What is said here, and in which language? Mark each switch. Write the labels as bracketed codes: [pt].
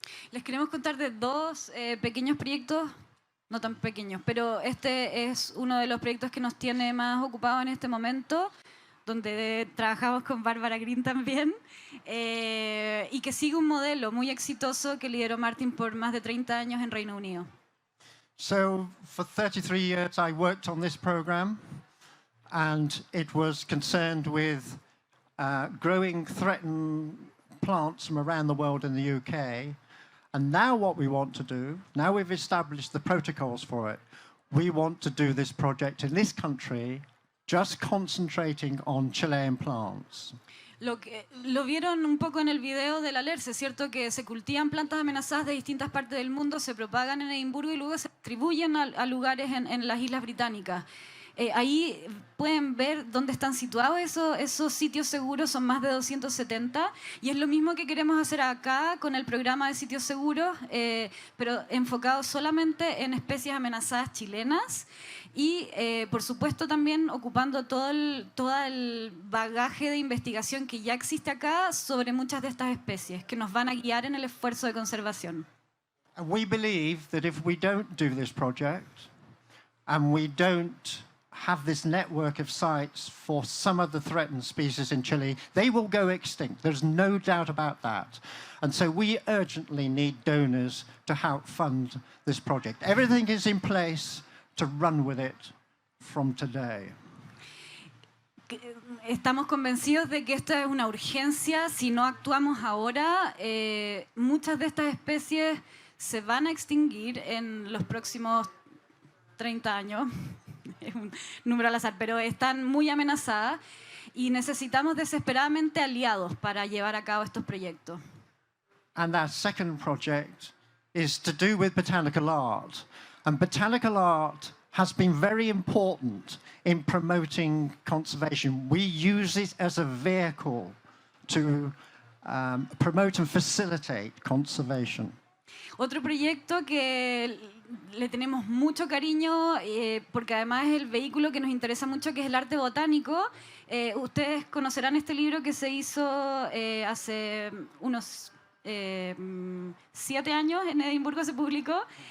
[es] Les queremos contar de dos pequeños proyectos, no tan pequeños, pero este es uno de los proyectos que nos tiene más ocupados en este momento, donde trabajamos con Bárbara Green también, y que sigue un modelo muy exitoso que lideró Martin por más de 30 años en Reino Unido. [en] So for 33 years I worked on this program, and it was concerned with growing threatened plants from around the world in the UK. And now what we want to do, now we've established the protocols for it, we want to do this project in this country, just concentrating on Chilean plants. [es] Lo vieron un poco en el video del alerce, ¿cierto? Que se cultivan plantas amenazadas de distintas partes del mundo, se propagan en Edimburgo y luego se distribuyen a lugares en las Islas Británicas. Ahí pueden ver dónde están situados esos sitios seguros, son más de 270, y es lo mismo que queremos hacer acá con el programa de sitios seguros, pero enfocado solamente en especies amenazadas chilenas y, por supuesto, también ocupando todo el bagaje de investigación que ya existe acá sobre muchas de estas especies, que nos van a guiar en el esfuerzo de conservación. [en] And we believe that if we don't do this project, and we don't have this network of sites for some of the threatened species in Chile, they will go extinct. There's no doubt about that. And so we urgently need donors to help fund this project. Everything is in place to run with it from today. [es] Estamos convencidos de que esta es una urgencia. Si no actuamos ahora, muchas de estas especies se van a extinguir en los próximos 30 años. Es un número al azar, pero están muy amenazadas y necesitamos desesperadamente aliados para llevar a cabo estos proyectos. [en] And that second project is to do with botanical art. And botanical art has been very important in promoting conservation. We use it as a vehicle to promote and facilitate conservation. [es] Otro proyecto que le tenemos mucho cariño, porque además es el vehículo que nos interesa mucho, que es el arte botánico. Ustedes conocerán este libro que se hizo hace unos 7 años, en Edimburgo se publicó.